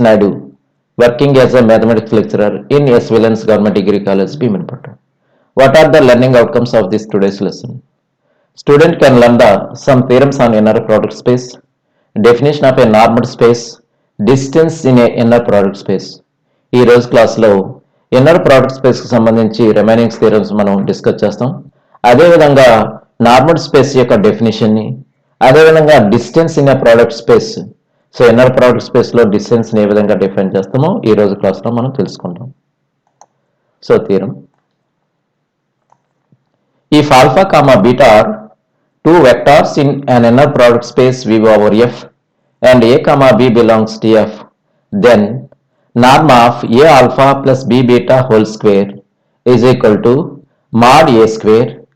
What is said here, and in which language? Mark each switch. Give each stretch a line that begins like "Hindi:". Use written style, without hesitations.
English: Naidu, working as a mathematics lecturer in S. Villains Government Degree College, Bhimanpatna. What are the learning outcomes of this today's lesson? Student can learn some theorems on inner product space, definition of a normal space, distance in a inner product space.
Telugu: ఈ రోజు క్లాస్లో inner product స్పేస్కి సంబంధించి remaining theorems మనం discuss చేస్తాం. అదేవిధంగా normal space యొక్క డెఫినేషన్ని, అదేవిధంగా distance in ఏ product space. So inner product స్పేస్లో డిస్టెన్స్ని ఏ విధంగా డిఫైన్ చేస్తామో ఈ రోజు క్లాస్లో మనం తెలుసుకుంటాం. So theorem,
English: if alpha comma beta are two vectors in an inner product space V over F and A comma B belongs to F, then norm of A alpha plus B beta whole square is equal to mod A square